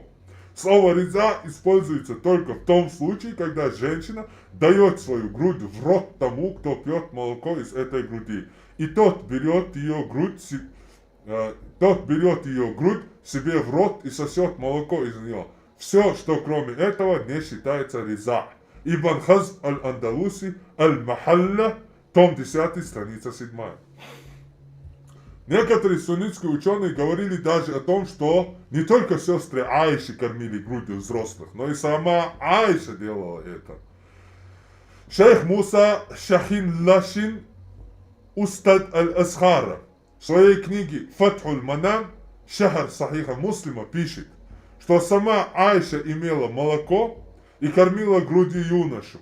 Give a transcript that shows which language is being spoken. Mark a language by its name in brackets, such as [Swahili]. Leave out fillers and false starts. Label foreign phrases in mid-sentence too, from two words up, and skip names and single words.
[Russian] Слово риза используется только в том случае, когда женщина дает свою грудь в рот тому, кто пьет молоко из этой груди, и тот берет ее грудь тот берет ее грудь себе в рот и сосет молоко из нее. Все, что кроме этого, не считается риза. Ибн Хазм аль-Андалуси, аль-Махалля, том 10, страница 7. Некоторые суннитские ученые говорили даже о том, что не только сестры Аиши кормили грудью взрослых, но и сама Аиша делала это. Шейх Муса Шахин Лашин Устад аль-Асхара в своей книге «Фатхуль Манам» Шахар Сахиха Муслима пишет, что сама Аиша имела молоко и кормила грудью юношу.